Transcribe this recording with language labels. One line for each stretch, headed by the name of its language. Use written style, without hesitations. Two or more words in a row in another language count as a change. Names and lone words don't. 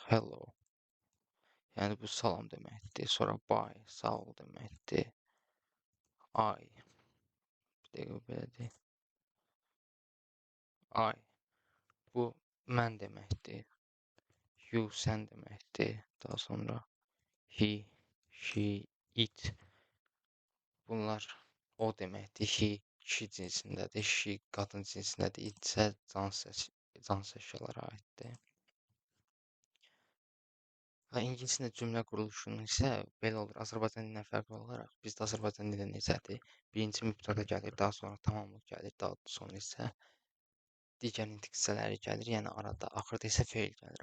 Azerbaijani: Hello. Yəni bu salam deməkdir. Sonra bye, sağ ol deməkdir. I. Bir dəqiqə belə deyim. I. Bu mən deməkdir. You, sən deməkdir. Daha sonra
English: he, she, it.
Azerbaijani: Bunlar o deməkdir. He, kişi cinsindədir. She, qadın cinsindədir. It isə cansız əşyalara aiddir. Və ingilis dilində cümlə quruluşunun isə belə olur. Azərbaycan dilindən fərqli olaraq bizdə Azərbaycan dilində necədir? Birinci mübtəda gəlir, daha sonra tamamlıq gəlir, daha sonra isə digər nitq hissələri gəlir, yəni arada, axırda isə fe'l gəlir.